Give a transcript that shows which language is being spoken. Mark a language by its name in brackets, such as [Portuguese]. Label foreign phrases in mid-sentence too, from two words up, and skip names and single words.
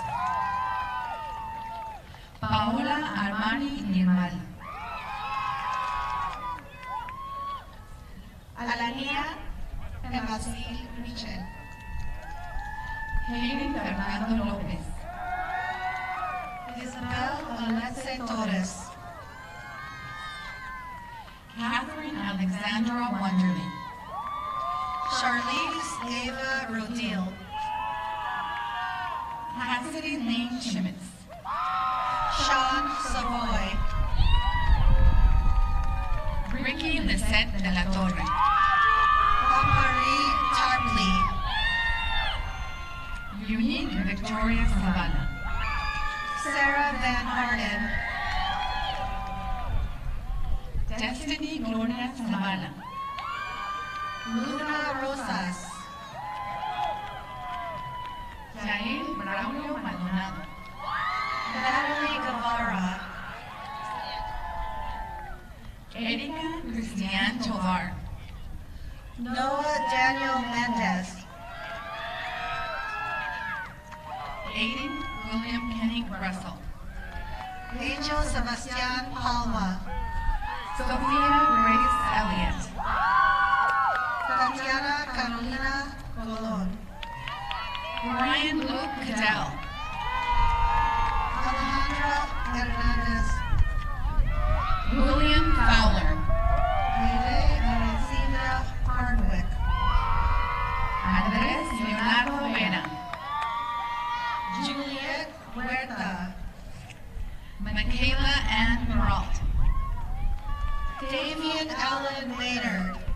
[English] Paola Armani Nirmal. Alania Basil Michel. Hayden Fernando López. Isabel Alexei Torres. Catherine Alexandra Wonderly. Charlize Ava Rodil. Cassidy Lane Chimitz. Sean Savoy. Ricky Lisette de la Torre. Marie Tarpley. Unique Victoria Zavala. Sarah Van Harden. Destiny Gloria Zavala. Luna Rosas. Yael Braulio Maldonado. Natalie Guevara. Erika Cristian Tovar. Noah Daniel Mendez. Aiden William Kenny Russell. Angel Sebastian Palma. Sophia Grace Elliott. Tatiana Carolina Colon. Ryan Luke Cadell. Alejandra Hernandez. William Fowler. Aile Alexandra Hardwick. Andrés Leonardo Vera. Juliet Huerta. Michaela Ann Peralt. Damian Allen Maynard.